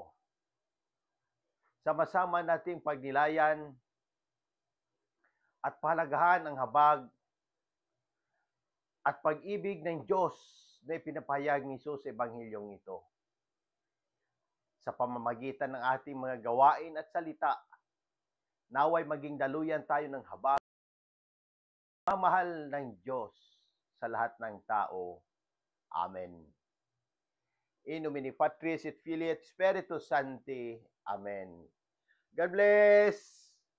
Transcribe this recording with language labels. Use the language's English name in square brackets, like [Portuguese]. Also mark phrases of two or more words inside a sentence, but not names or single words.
[Filipino] Sama-sama nating pagnilayan at palagahan ang habag at pag-ibig ng Diyos na ipinapahayag ni Jesus sa Ebanghelyong ito. Sa pamamagitan ng ating mga gawain at salita, naway maging daluyan tayo ng habag, mamahal ng Diyos sa lahat ng tao. Amen. [Latin] In nomine Patris et Filii et Spiritus Sancti. [English] Amen. God bless!